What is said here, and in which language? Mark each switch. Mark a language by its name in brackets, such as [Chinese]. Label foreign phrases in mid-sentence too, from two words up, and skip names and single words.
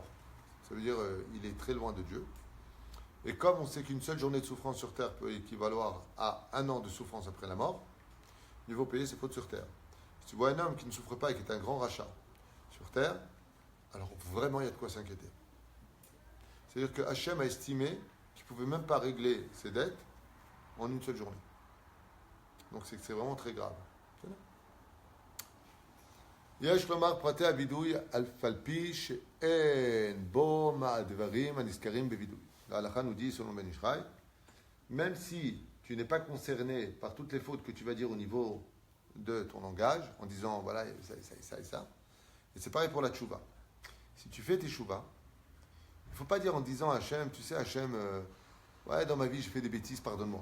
[French] Ça veut dire il est très loin de Dieu. Et comme on sait qu'une seule journée de souffrance sur terre peut équivaloir à 1 an de souffrance après la mort, il faut payer ses fautes sur terre. Si tu vois un homme qui ne souffre pas et qui est un grand rachat sur terre, alors vraiment il y a de quoi s'inquiéter. C'est-à-dire que Hachem a estimé qu'il ne pouvait même pas régler ses dettes en une seule journée. Donc c'est vraiment très grave. [Hebrew] יש לומר פרטי הווידוי על פי שאין בו מהדברים הנזכרים בווידוי. [French] להלכה nous dit selon Ben Ish Chai, même si tu n'es pas concerné par toutes les fautes que tu vas dire au niveau de ton langage, en disant voilà, ça et ça et ça. Et c'est pareil pour la tchouva. Si tu fais tes chouvas, il ne faut pas dire en disant à Hachem, tu sais Hachem, ouais, dans ma vie j'ai fait des bêtises, pardonne-moi.